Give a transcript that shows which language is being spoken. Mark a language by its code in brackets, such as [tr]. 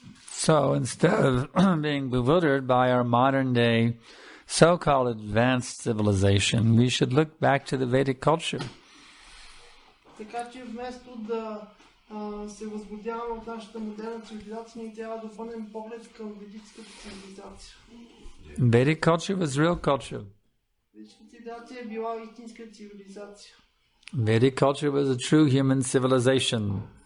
[en] So instead of being bewildered by our modern day so-called advanced civilization, we should look back to the Vedic culture. [bg] Така че вместо да се възбудяваме от нашата модерна цивилизация, ние трябва да обърнем поглед към ведическата цивилизация. [en] Vedic culture was real culture. [bg] Ведическата цивилизация е била истинска цивилизация. [en] Vedic culture was a true human civilization.